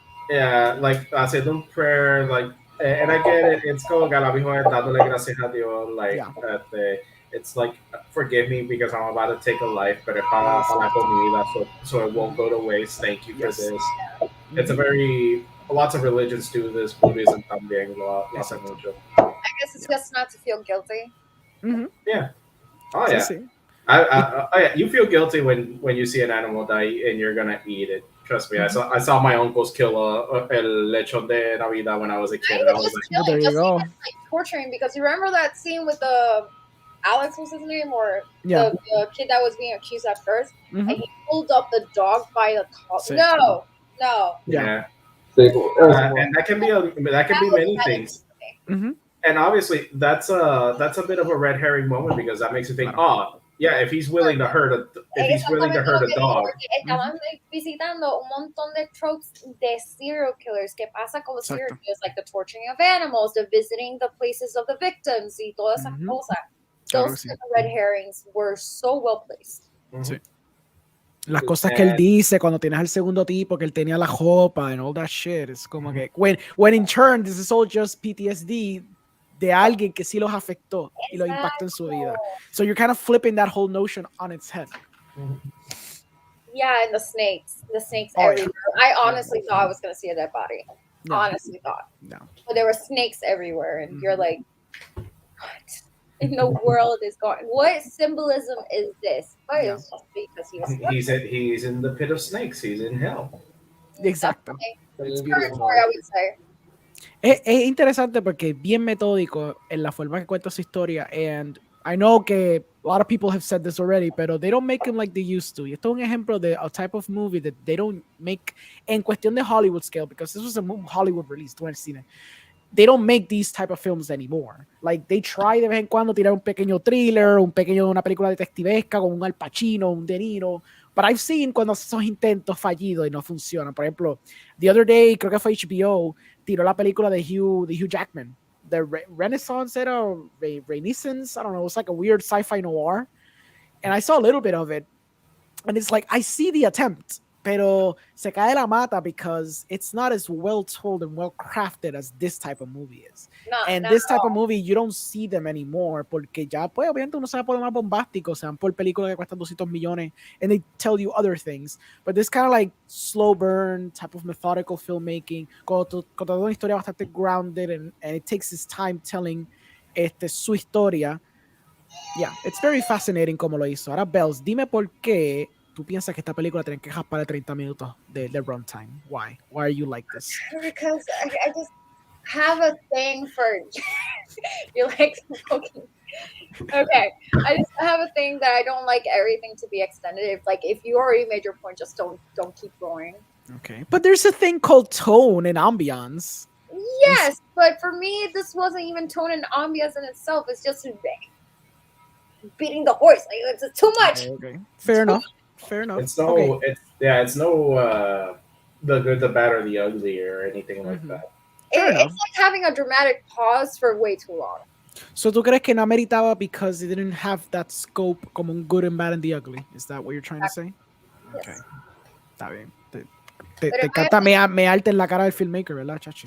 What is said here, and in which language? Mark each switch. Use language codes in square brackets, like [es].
[en] Yeah, like [es] haciendo un [en] prayer, like, and I get it. It's [es] como que a la misma vez dándole gracias a Dios, [en] like, it's like, forgive me because I'm about to take a life, [es] pero para la comida, [en] so it won't go to waste. Thank you for this. It's a very, lots of religions do this. [es] Buddhism también lo hace mucho. [en] I guess it's just not to feel guilty. Yeah. Oh yeah. Oh yeah. You feel guilty when you see an animal die and you're gonna eat it. Trust me. I saw my uncles kill [es] el lechon de Navidad [en] when I was a kid. I was like, there you go. Like torturing, because you remember that scene with the Alex was his name, or the kid that was being accused at first, and he pulled up the dog by the collar. No. Yeah. And that can be many things. And obviously, that's a bit of a red herring moment, because that makes you think, if he's willing to hurt a dog. [es] Estaban visitando un montón de tropes de serial killers. ¿Qué pasa con los serial killers? [en] Like the torturing of animals, the visiting the places of the victims, [es] y todas esas cosas. [en] Those red herrings were so well placed. [es] Sí. Las cosas que él dice cuando tienes al segundo tipo que él tenía la jopa [en] and all that shit, [es] es como que [en] when in turn this is all just PTSD [es] de alguien que sí los afectó y lo impactó en su vida. [en] So you're kind of flipping that whole notion on its head. Yeah, and the snakes everywhere. I honestly thought I was going to see a dead body. No. Honestly thought. No. But there were snakes everywhere, and you're like, what in the world is going? What symbolism is this? But it's just because he was. He's in the pit of snakes. He's in hell. [es] Exacto. [en] It's beautiful. I would say. [es] Es interesante porque es bien metódico en la forma que cuenta su historia. [en] And I know que a lot of people have said this already, pero they don't make them like they used to. [es] Y esto es un ejemplo de [en] a type of movie that they don't make [es] en cuestión de [en] Hollywood scale, because this was a Hollywood release, [es] tú en el cine. [en] They don't make these type of films anymore. Like, they try [es] de vez en cuando tirar un pequeño thriller, una película detectivesca con un Al Pacino, un De Niro. [en] But I've seen [es] cuando esos intentos fallidos y no funcionan. Por ejemplo, [en] the other day, [es] creo que fue HBO, tiró la película de Hugh Jackman. [en] The Renaissance era, Renaissance, I don't know, it was like a weird sci-fi noir. And I saw a little bit of it. And it's like, I see the attempt, [es] pero se cae la mata [en] because it's not as well told and well crafted as this type of movie is. This type of movie, you don't see them anymore, [es] porque ya, pues, obviamente uno se va por lo más bombástico, se van por películas que cuestan 200 millones, [en] and they tell you other things. But this kind of like slow burn, type of methodical filmmaking, [es] con toda una historia bastante [en] grounded, and it takes its time telling [es] su historia. [en] Yeah, it's very fascinating [es] como lo hizo. Ahora, Bells, dime por qué tú piensas que esta película tiene que jaspar 30 minutos de runtime. [en] Why? Why are you like this? Because I just have a thing for you like smoking. Okay, I just have a thing that I don't like everything to be extended. If you already made your point, just don't keep going. Okay, but there's a thing called tone and ambiance. Yes, but for me, this wasn't even tone and ambiance in itself. It's just beating the horse. Like, it's too much. Okay, fair enough. It's no, it's no the good, the bad, or the ugly, or anything like that. It's like having a dramatic pause for way too long. So [es] tú crees que no ameritaba [en] because it didn't have that scope [es] como un [en] good and bad and the ugly? Is that what you're trying to say? Yes. [es] Okay. Está bien. Te Pero encanta mearte en la cara del filmmaker, ¿verdad, chachi?